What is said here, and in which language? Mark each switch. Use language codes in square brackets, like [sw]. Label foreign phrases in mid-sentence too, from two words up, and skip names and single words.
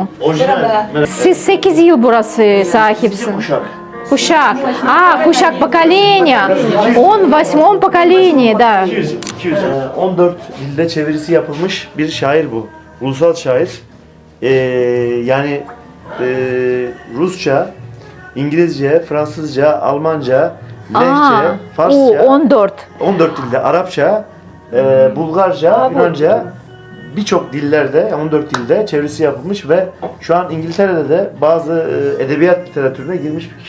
[tr] Siz 8 yıl burası sahipsin. Kuşak. Kuşak поколения. [ru] Он в 8-м поколении, да. [tr] 14 dilde çevirisi yapılmış bir şair bu. Ulusal şair. Yani Rusça, İngilizce, Fransızca, Almanca, Lehçe, Farsça. 14. 14 dilde. Arapça, Bulgarca, Yunanca, birçok dillerde, 14 dilde çevirisi yapılmış ve şu an İngiltere'de de bazı edebiyat literatürüne girmiş bir kişi.